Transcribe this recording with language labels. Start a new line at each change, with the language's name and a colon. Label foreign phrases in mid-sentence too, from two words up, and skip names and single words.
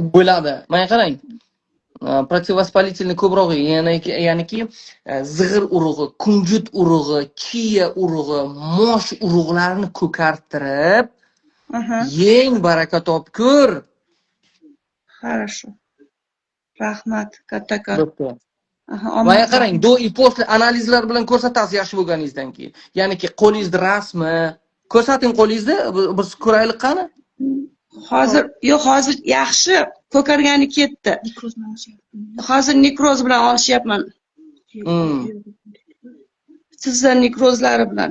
Uzbek: Bo'ladi. Mana qarang. Protivоспалительный ko'proq ya'niki zig'ir urug'i, kunjut urug'i, chiya urug'i, mosh urug'larini ko'kartirib, yeng baraka topkur. Хорошо. Rahmat kattakon. Mana qarang,
Russian: до и после
Uzbek: analizlar bilan ko'rsatasiz yaxshi bo'lganingizdan keyin. Ya'niki qo'lingizda rasmi, ko'rsating qo'lingizda, biz ko'raylik qani. Hozir yaxshi, ko'kargani ketdi. Hozir nekroz bilan olishyapman. Tizza nekrozlari bilan.